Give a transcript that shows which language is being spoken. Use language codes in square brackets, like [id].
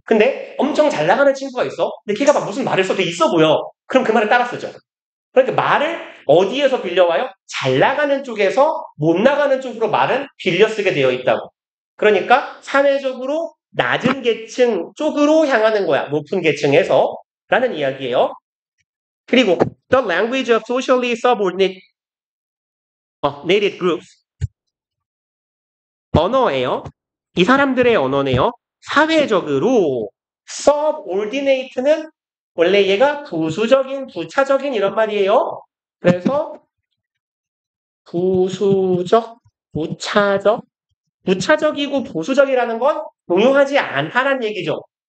[ko] 근데 엄청 잘 나가는 친구가 있어. 근데 걔가 막 무슨 말을 써도 있어 보여. 그럼 그 말을 따라 쓰죠. 그러니까 말을 어디에서 빌려와요? 잘 나가는 쪽에서 못 나가는 쪽으로 말은 빌려 쓰게 되어 있다고. 그러니까 사회적으로 낮은 계층 쪽으로 향하는 거야. 높은 계층에서. 라는 이야기예요. 그리고 [en] the language of socially subordinate nated groups. [ko] 언어예요. 이 사람들의 언어네요. 사회적으로 subordinate는 원래 얘가 부수적인, 부차적인 이런 말이에요. 그래서 부수적, 부차적, 부차적이고 부수적이라는 건 동요하지 않다란 얘기죠.